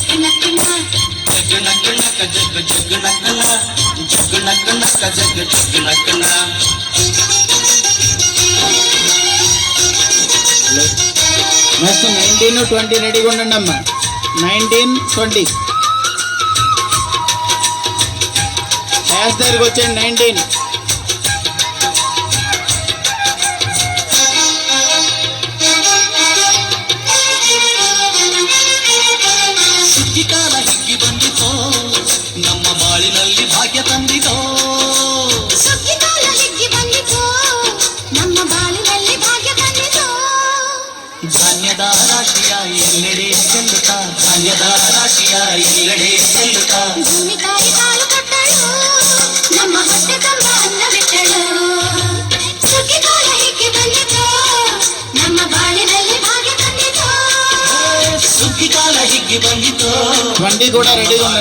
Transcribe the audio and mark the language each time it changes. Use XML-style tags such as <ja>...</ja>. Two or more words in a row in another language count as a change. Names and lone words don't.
<te>నెక్స్ట్ 19, 20 రెడీగా ఉండండి అమ్మా. 19, 20 క్లాస్ దగ్గరికి వచ్చేయండి. 19</te> <kn>ಸುಗ್ಗಿಕಾಲ ಹಿಗ್ಗಿ ಬಂದಿತೋ ನಮ್ಮ ಬಾಳಿನಲ್ಲಿ ಭಾಗ್ಯ ತಂದಿತೋ. ಸುಗ್ಗಿಕಾಲ ಹಿಗ್ಗಿ ಬಂದಿತೋ ನಮ್ಮ ಬಾಳಿನಲ್ಲಿ ಭಾಗ್ಯ ತಂದಿತೋ. ಧಾನ್ಯದ ರಾಶಿಯ ಎಲ್ಲೆಡೆ ಚೆಲ್ಲುತ್ತಾ, ಧಾನ್ಯದ ರಾಶಿಯ ಎಲ್ಲೆಡೆ ಚೆಲ್ಲುತ್ತಾ. ಭೂಮಿ ತಾಯಿ ಕಾಲು ಕೊಟ್ಟಳು, ನಮ್ಮ ಹೊಟ್ಟೆ ತುಂಬ ಅನ್ನ ಬಿಟ್ಟಳು. ಸುಗ್ಗಿಕಾಲ ಹಿಗ್ಗಿ ಬಂದಿತೋ ನಮ್ಮ ಬಾಳಿನಲ್ಲಿ ಭಾಗ್ಯ ತಂದಿತೋ. ಸುಗ್ಗಿಕಾಲ ಹಿಗ್ಗಿ ಬಂದಿತೋ</kn> <te>20 కూడా రెడీగా ఉండండి.</te>